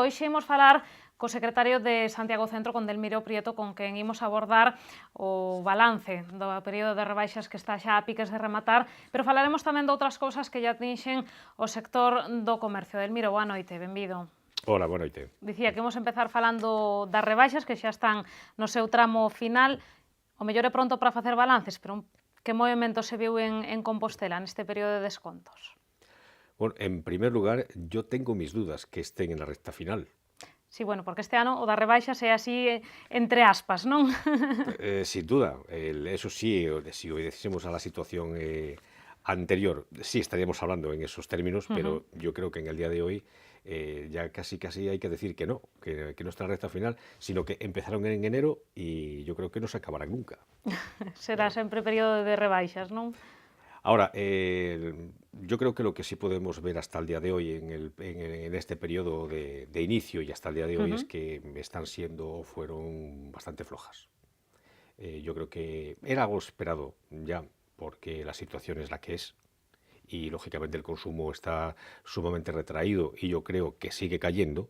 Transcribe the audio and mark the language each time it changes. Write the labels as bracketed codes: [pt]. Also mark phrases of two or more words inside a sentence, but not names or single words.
[gl] Hoxe imos falar co secretario de Santiago Centro, con Delmiro Prieto, con quen imos abordar o balance do período de rebaixas que está xa a piques de rematar, pero falaremos tamén de outras cousas que lle atinxen o sector do comercio. Delmiro, boa noite, benvido. Hola, boa noite. Dicía que imos empezar falando das rebaixas que xa están no seu tramo final. O mellor é pronto para facer balances, pero que movimento se viu en Compostela neste período de descontos? [es] Bueno, en primer lugar, yo tengo mis dudas que estén en la recta final. [gl] Sí, bueno, porque este ano o das rebaixas é así entre aspas, non? [es] Sin duda, eso sí, si obedeciésemos a la situación anterior, sí estaríamos hablando en esos términos, pero yo creo que en el día de hoy ya casi hay que decir que no está en la recta final, sino que empezaron en enero y yo creo que no se acabarán nunca. [gl] Será sempre período de rebaixas, non? [es] Ahora, yo creo que lo que sí podemos ver hasta el día de hoy en este periodo de inicio y hasta el día de hoy es que están siendo o fueron bastante flojas. Yo creo que era algo esperado ya, porque la situación es la que es y lógicamente el consumo está sumamente retraído y yo creo que sigue cayendo.